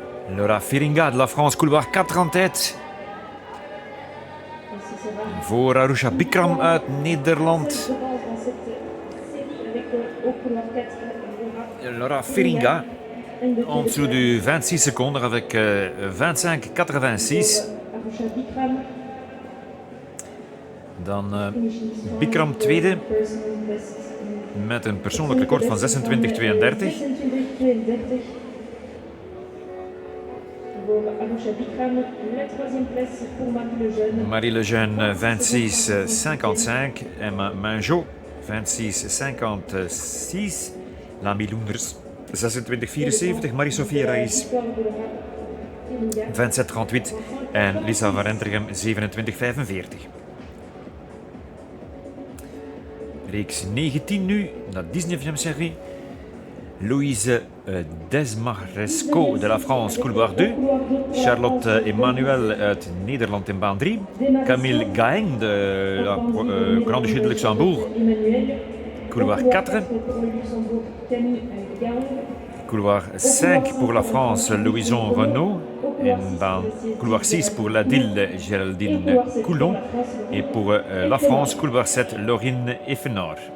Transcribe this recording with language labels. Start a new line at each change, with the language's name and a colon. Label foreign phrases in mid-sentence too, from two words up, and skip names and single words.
French: Laura Feringa de la France, couloir 4 en tête.
Dutch: Voor Arusha Bikram uit Nederland.
French: Laura Feringa en dessous du 26 secondes avec 25,86.
Dutch: Dan Bikram tweede met een persoonlijk record van 26,32. Marie Lejeune 26,55. Emma Manjot 26,56. Lamy Loenders 26,74. Marie-Sophie Raïs 27,38. En Lisa van Rentergem 27,45. Reeks 19 nu,
French: la 19e série. Louise Desmaresco de la France, couloir 2.
Dutch: Charlotte Emmanuel uit Nederland in baan 3.
French: Camille Gaeng de la Grand-Duché de Luxembourg, couloir 4. Couloir 5 pour la France, Louison Renaud. Couloir 6 pour la DIL, Géraldine Coulon. Et pour la France, couloir 7, Laurine Effenor.